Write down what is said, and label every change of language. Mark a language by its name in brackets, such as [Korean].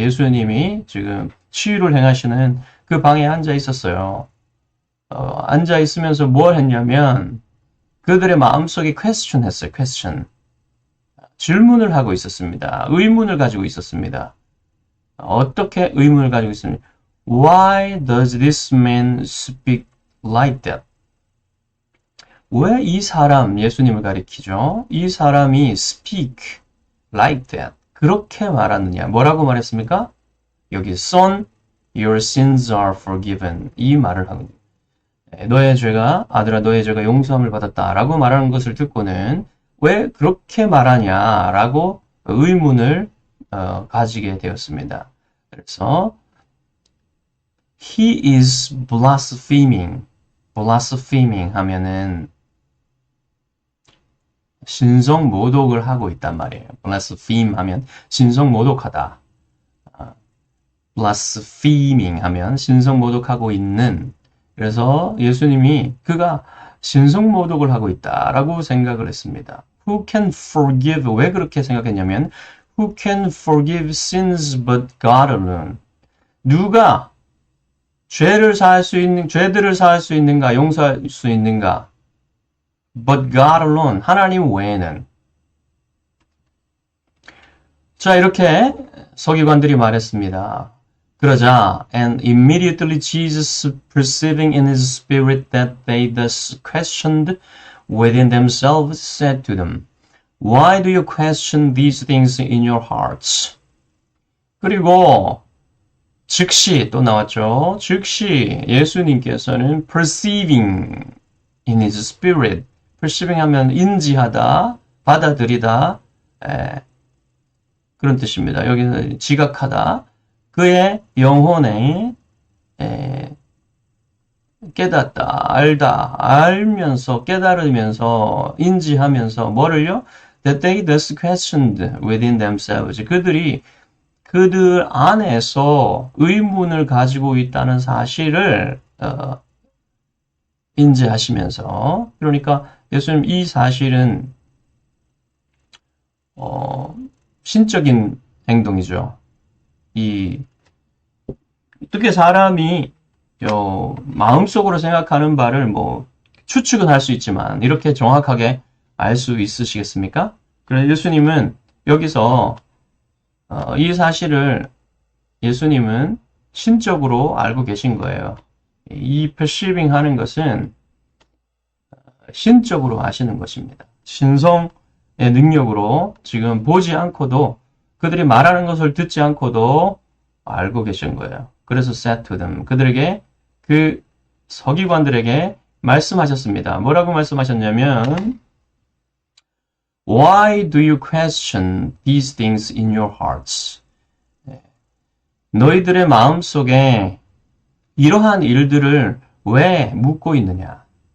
[Korean] 예수님이 지금 치유를 행하시는 그 방에 앉아 있었어요. 앉아 있으면서 뭘 했냐면 그들의 마음속에 question 했어요. [English] question. [Korean] 질문을 하고 있었습니다. 의문을 가지고 있었습니다. 어떻게 의문을 가지고 있습니까? [English] Why does this man speak like that? [Korean] 왜 이 사람, 예수님을 가리키죠? 이 사람이 [English] speak like that. [Korean] 그렇게 말하느냐? 뭐라고 말했습니까? 여기 [English] Son, your sins are forgiven. [Korean] 이 말을 하거든요. 너의 죄가, 아들아 너의 죄가 용서함을 받았다 라고 말하는 것을 듣고는 왜 그렇게 말하냐라고 의문을 가지게 되었습니다. 그래서 [English] He is blaspheming. [Korean] blaspheming 하면은 신성 모독을 하고 있단 말이에요. blaspheme 하면 신성 모독하다. blaspheming 하면 신성 모독하고 있는. 그래서 예수님이 그가 신성 모독을 하고 있다라고 생각을 했습니다. [English] Who can forgive? [Korean] 왜 그렇게 생각했냐면 [English] Who can forgive sins but God alone? [Korean] 누가 죄들을 사할 수 있는가, 용서할 수 있는가? [English] But God alone, [Korean] 하나님 외에는. 자, 이렇게 서기관들이 말했습니다. 그러자, [English] and immediately Jesus, perceiving in his spirit that they thus questioned within themselves, said to them, Why do you question these things in your hearts? [Korean] 그리고 즉시 또 나왔죠. 즉시 예수님께서는 [English] perceiving in his spirit, [Korean] perceiving 하면 인지하다, 받아들이다, 그런 뜻입니다. 여기는 지각하다. 그의 영혼에 깨닫다, 알다, 알면서, 깨달으면서, 인지하면서 뭐를요? [English] That they thus questioned within themselves. [Korean] 그들 안에서 의문을 가지고 있다는 사실을 인지하시면서, 그러니까 예수님 이 사실은 신적인 행동이죠. 어떻게 사람이 마음속으로 생각하는 바를 뭐 추측은 할 수 있지만 이렇게 정확하게 알 수 있으시겠습니까? 그래서 예수님은 여기서 이 사실을 예수님은 신적으로 알고 계신 거예요. 이 perceiving 하는 것은 신적으로 아시는 것입니다. 신성의 능력으로 지금 보지 않고도 그들이 말하는 것을 듣지 않고도 알고 계신 거예요. 그래서 [English] said to them, [Korean] 그들에게 그 서기관들에게 말씀하셨습니다. 뭐라고 말씀하셨냐면 [English] Why do you question these things in your hearts? [Korean] 너희들의 마음속에 이러한 일들을 왜 묻고 있느냐?